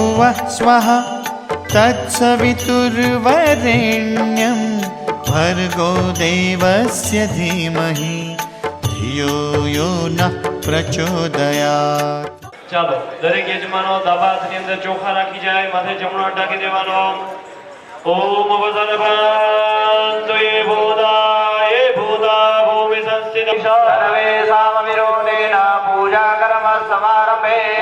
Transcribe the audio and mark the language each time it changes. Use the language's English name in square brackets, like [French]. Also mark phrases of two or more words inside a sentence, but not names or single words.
[Sanskrit] स्वाहा तत्सवितुर्वरेण्यं भर्गो देवस्य धीमहि धियो यो नः प्रचोदयात्। [Gujarati] ચાલો દરેક યજમાનો દાબાની અંદર ચોખા રાખી જાય, માથે જમણો હાથ ઢાંકી દેવાનો. [Sanskrit] ઓમ વસનભાંતો એ ભૂતા ભૂમિ સંસ્થિત સર્વે સામવિરોધેન પૂજા કર્મ સમારંભે